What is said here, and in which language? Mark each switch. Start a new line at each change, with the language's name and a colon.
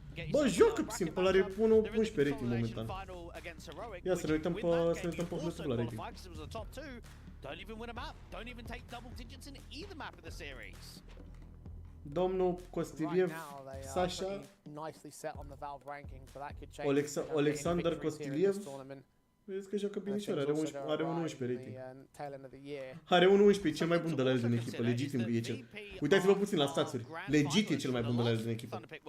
Romanian: Bă, joacă simplu, are 1.11 rating momentan. Ia să ne uităm pe YouTube la rating.
English: Don't even win a map. Don't even take double digits in either map of the series.
Romanian: Domnul Costiliev, Sasha,
English: Nicely set on the Valve rankings, but that could change.
Romanian: Alexander Costiliev. Vezi că joacă binișor, are 1.11 rating. Are 1.11, cel mai bun de la el din echipă, legitim e cel. Uitați-vă puțin la statsuri. Legit e cel mai bun de la el din echipă.